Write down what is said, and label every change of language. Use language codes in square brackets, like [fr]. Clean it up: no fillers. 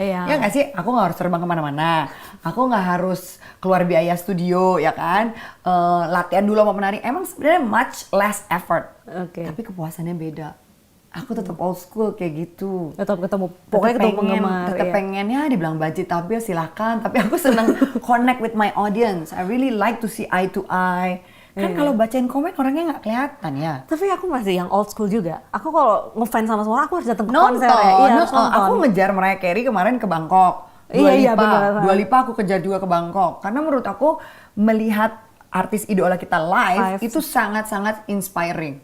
[id] Ya nggak sih, aku nggak harus terbang kemana-mana, aku nggak harus keluar biaya studio ya kan, latihan dulu sama penari. Emang sebenarnya [en] much less effort. [id] Tapi kepuasannya beda. Aku tetap old school kayak gitu. Tetap ketemu, pokoknya ketemu penggemar. Tetap pengennya dibilang budget tapi silakan. Tapi aku seneng [en] connect with my audience. I really like to see eye to eye. [id] Kan kalau bacain komen orangnya nggak kelihatan ya. Tapi aku masih yang old school juga. Aku kalau ngefans sama seorang aku harus datang ke konser ya. Aku ngejar Mariah Carey kemarin ke Bangkok. Dua Lipa aku kejar juga ke Bangkok. Karena menurut aku melihat artis idola kita live itu sangat-sangat inspiring